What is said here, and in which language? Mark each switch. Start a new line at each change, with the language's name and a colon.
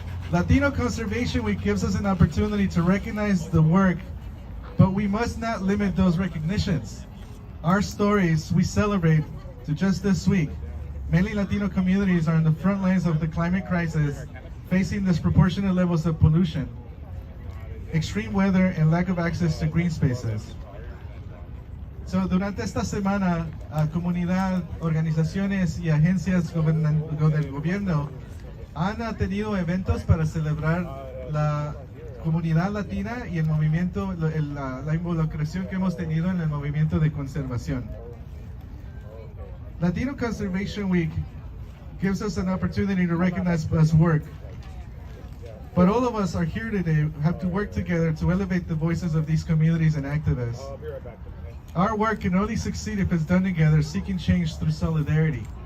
English: Latino Conservation Week gives us an opportunity to recognize the work, but we must not limit those recognitions. Our stories we celebrate to just this week. Many Latino communities are in the front lines of the climate crisis, facing disproportionate levels of pollution, extreme weather, and lack of access to green spaces.
Spanish: So, durante esta semana, comunidad, organizaciones y agencias del gobierno han tenido eventos para celebrar la comunidad latina y el movimiento, la involucración que hemos tenido en el movimiento de conservación.
English: Latino Conservation Week gives us an opportunity to recognize us work. But all of us are here today, have to work together to elevate the voices of these communities and activists. Our work can only succeed if it's done together, seeking change through solidarity.